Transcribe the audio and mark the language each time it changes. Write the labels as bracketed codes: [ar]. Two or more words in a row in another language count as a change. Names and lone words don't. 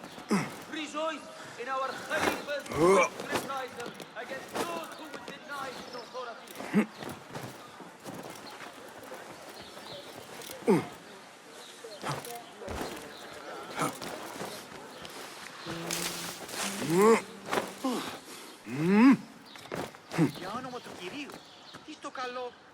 [en] Rejoice in our Khalifa's reprisal against those who would deny his authority. [el] Για όνομα του Κυρίου, τι στο καλό.